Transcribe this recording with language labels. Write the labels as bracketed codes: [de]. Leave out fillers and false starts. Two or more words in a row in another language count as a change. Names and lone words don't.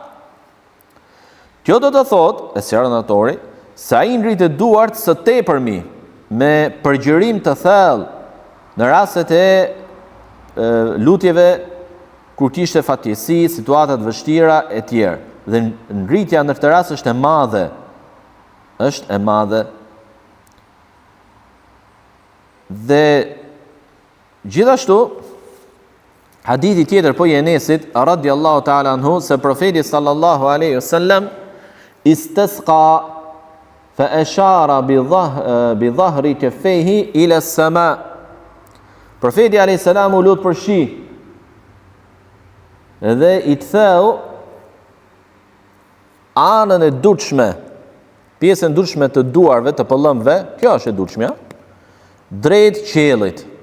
[sq] Kjo do të thotë, e sqaron autori, se ai ngrinte duart së tepërmi me përgjërim të thellë në rastet e lutjeve kur kishte fatjesi, situata të vështira e tjerë. Dhe ngritja në këtë rast është e madhe. Është e madhe. Dhe gjithashtu hadithi tjetër po i Enesit [ar] رضي الله تعالى عنه [sq] se profeti [ar] صلى الله عليه وسلم استسقى فأشار بظهر كفيه إلى السماء. [sq] Profeti [ar] عليه السلام [sq] u lut për shi dhe i të theu anën e dutshme, pjesën dutshme të duarve, të pëllëmve, kjo është e dutshmja, drejt qiellit.